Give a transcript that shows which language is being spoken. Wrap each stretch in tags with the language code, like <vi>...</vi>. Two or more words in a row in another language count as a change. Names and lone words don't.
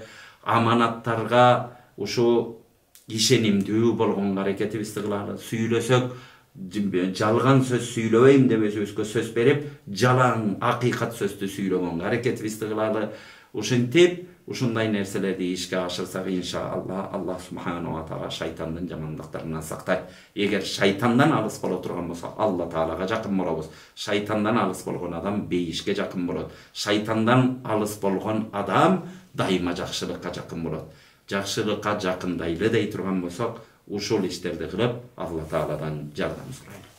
<ky>Аманаттарга ушу ишенимдүү болгонго аракетибизди кылалы. Сүйлөсөк, жалган сөз сүйлөбөйм деп өзүбүзгө сөз берип, жалаң акыйкат сөздү сүйлөгөнгө аракетибизди кылалы. Ушинтип, ушундай нерселерди ишке ашырсак, иншалла</ky> <ar>الله سبحانه وتعالى</ar> <ky>шайтандын жамандыктарынан сактайт. Эгер шайтандан алыс боло турган болсо, Алла Таалага жакын болобуз. Шайтандан алыс болгон адам бейишке жакын болот. Шайтандан алыс болгон адам дайыма жакшылыкка жакын болот. Жакшылыкка жакындайлы дей турган болсок, ушул иштерди кылып, Алла Тааладан жардам сурайлы.</ky>